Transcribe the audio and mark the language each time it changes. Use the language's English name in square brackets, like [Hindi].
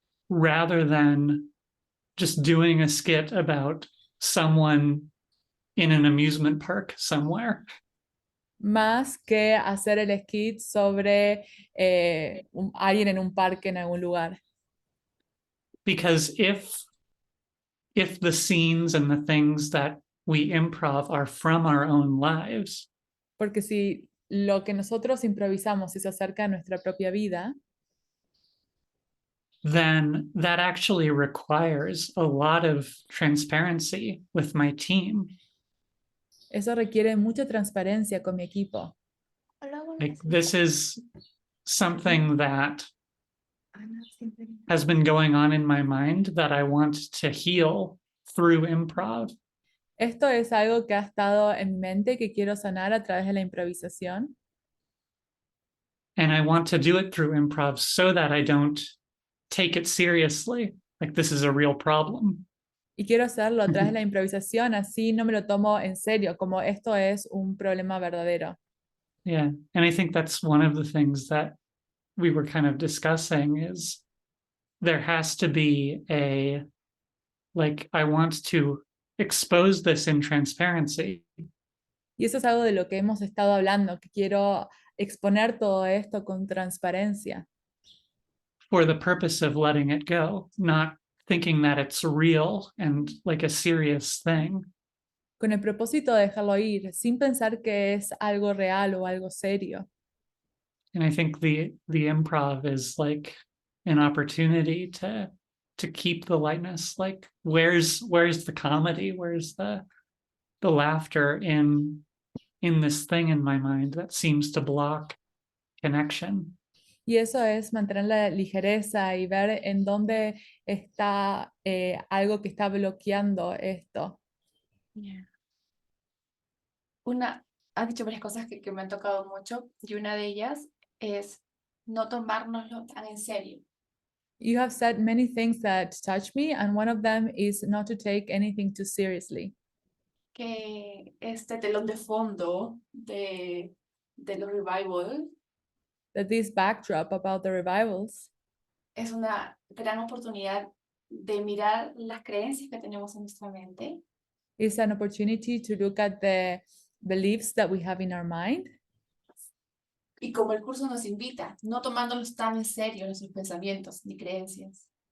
[English] rather than just doing a skit about someone in an amusement park somewhere. [Spanish] más que hacer el skit sobre alguien en un parque en algún lugar. [English] Because if the scenes and the things that we improv are from our own lives, [Spanish] Porque si lo que nosotros improvisamos es acerca de nuestra propia vida, [English] then that actually requires a lot of transparency with my team. [Spanish] eso requiere mucha transparencia con mi equipo. [English] Like, this is something that has been going on in my mind that I want to heal through improv. [Spanish] Esto es algo que ha estado en mi mente que quiero sanar a través de la improvisación. [English] And I want to do it through improv so that I don't take it seriously. Like, this is a real problem. [Spanish] Y quiero hacerlo a través de la improvisación, así no me lo tomo en serio, como esto es un problema verdadero. [English] Yeah. And I think that's one of the things that we were kind of discussing is there has to be I want to expose this in transparency. [Spanish] Y eso es algo de lo que hemos estado hablando, que quiero exponer todo esto con transparencia, [English] For the purpose of letting it go, not thinking that it's real and like a serious thing. [Spanish] con el propósito de dejarlo ir, sin pensar que es algo real o algo serio. [English] And I think the improv is like an opportunity to keep the lightness. Like where's the comedy? Where's the laughter in this thing in my mind that seems to block connection? [Spanish] Y eso es mantener la ligereza y ver en dónde está algo que está bloqueando esto. Has dicho varias cosas que me han tocado mucho, y una de ellas es no tomárnoslo tan en serio. [English] You have said many things that touch me, and one of them is not to take anything too seriously. [Spanish] Que este telón de fondo de los revival [English] That this backdrop about the revivals [Spanish] es una gran oportunidad de mirar las creencias que tenemos en nuestra mente [English] is an opportunity to look at the beliefs that we have in our mind. [Spanish] y como el curso nos invita, no tomándolos tan en serio nuestros pensamientos ni creencias.